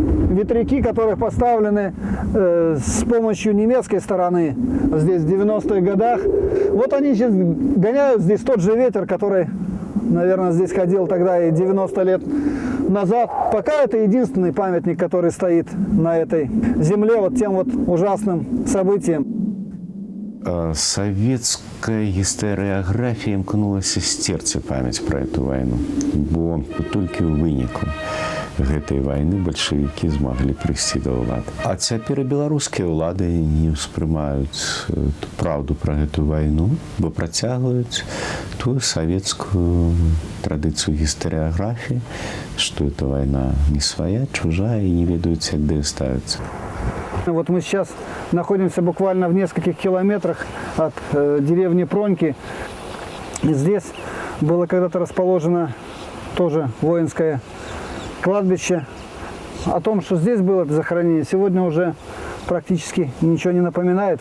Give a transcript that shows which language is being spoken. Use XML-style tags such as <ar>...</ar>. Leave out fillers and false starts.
<ru>Ветряки, которые поставлены с помощью немецкой стороны здесь в 90-х годах, вот они сейчас гоняют здесь тот же ветер, который, наверное, здесь ходил тогда и 90 лет назад. Пока это единственный памятник, который стоит на этой земле вот тем вот ужасным событием. Советская историография</ru> <be>имкнулася стерці памяць пра эту вайну, бо толькі ў выніку гэтай вайны бальшавікі змаглі прыйсці да ўлады. А цяпер і беларускія ўлады не ўспрымаюць праўду пра гэту вайну, бо працягваюць тую савецкую традыцыю гістарыяграфіі, што эта вайна не свая, чужая і не ведаюць, як да ёй ставіцца.</be> <ru>Вот мы сейчас находимся буквально в нескольких километрах от деревни Проньки. Здесь было когда-то расположено тоже воинское кладбище. О том, что здесь было это захоронение, сегодня уже практически ничего не напоминает.</ru>